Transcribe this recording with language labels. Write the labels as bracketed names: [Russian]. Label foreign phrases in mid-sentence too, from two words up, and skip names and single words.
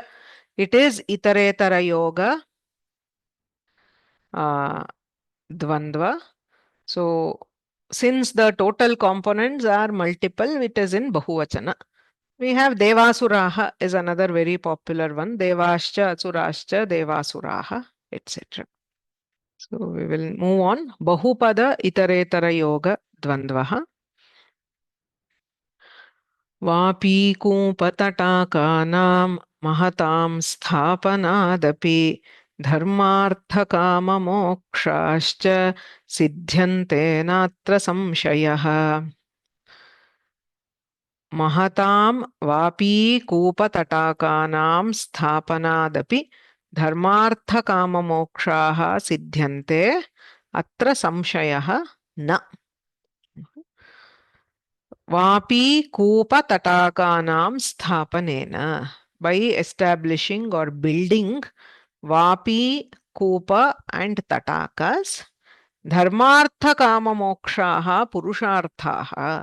[English] It is [Sanskrit] इतरेतर योग द्वन्द्व. [English] So since the total components are multiple, it is in Bahuvachana. We have Devasuraha is another very popular one. [Sanskrit] देवाश्च असुराश्च देवासुराः, [English] etc. So we will move on. [Sanskrit] बहुपद इतरेतर योग द्वन्द्वः। वापीकूपतटाकानां महतां स्थापनादपि धर्मार्थकाममोक्षाश्च सिद्ध्यन्ते नात्र संशयः. महतां वापीकूपतटाकानां स्थापनादपि धर्मार्थकाममोक्षाः सिद्ध्यन्ते अत्र संशयः न. वापी कूप तटाकानां स्थापनेन. [English] By establishing or building Vapi, Kupa and Tatakas, [Sanskrit] धर्मार्थ काम मोक्षः पुरुषार्थः.